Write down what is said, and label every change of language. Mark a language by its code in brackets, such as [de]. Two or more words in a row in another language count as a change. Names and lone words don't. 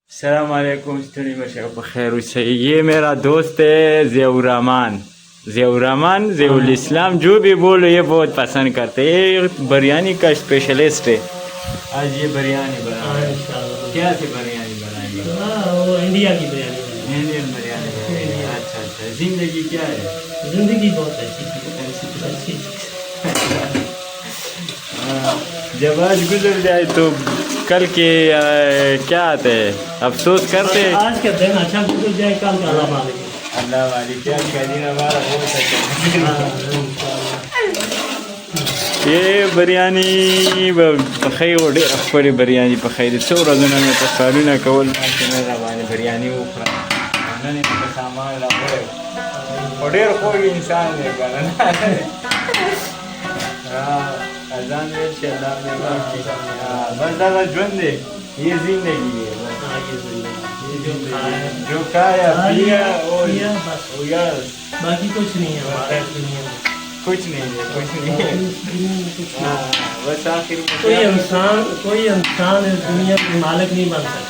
[ar] السلام علیکم [ps] ستړي مشه په خیر اوسئ. [ur] یہ میرا دوست ہے ضیاء الرحمان. ضیاء الاسلام جو بھی بولو یہ بہت پسند کرتے ہیں. یہ بریانی کا اسپیشلسٹ ہے. آج یہ بریانی بنائیں. کیا سے بریانی بنائیں گے؟ وہ انڈیا کی بریانی. انڈین بریانی. اچھا اچھا. زندگی کیا ہے؟ زندگی بہت اچھی. جب آج گزر جائے تو کل کے کیا آتے ہیں؟ افسوس کرتے ہیں. آج کا دن اچھا گزر جائے کل کا اللہ مالک. اللہ والی کیا دن ہمارا بہت اچھا. [ps] یہ بریانی پخی وړې خپلې بریانی پخی د څو ورځونه مې په کارونه کول چې مې راباندې بریانی وخورم. نن یې په سامان راوړی خو ډېر خوږ انسان دی که نه. اذان ویل چې الله مې واکړي. بس دغه ژوند دی. [ur] یہ زندگی ہے. جو کھایا پیا باقی کچھ نہیں ہے ہمارے دنیا میں. کچھ نہیں ہے. کچھ نہیں ہے. بس آخر کوئی انسان اس دنیا میں مالک نہیں بن سکتا.